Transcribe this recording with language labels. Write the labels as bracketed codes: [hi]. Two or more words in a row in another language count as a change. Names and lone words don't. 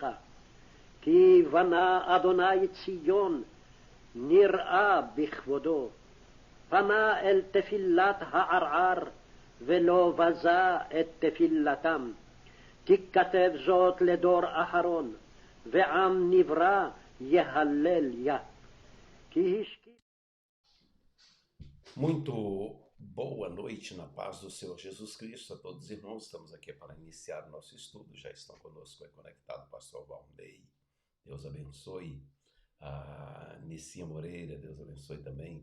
[he] כי בנה אדוני ציון, נראה בכבודו. פנה אל תפילת הערער, ולא בזה את תפילתם. תכתב זאת לדור אחרון, ועם נברא יהלל יה. כי השקיע... [pt] Muito boa noite na paz do Senhor Jesus Cristo a todos os irmãos. Estamos aqui para iniciar o nosso estudo. Já estão conosco aí conectado o pastor Valnei. Deus abençoe. A Nissinha Moreira, Deus abençoe também.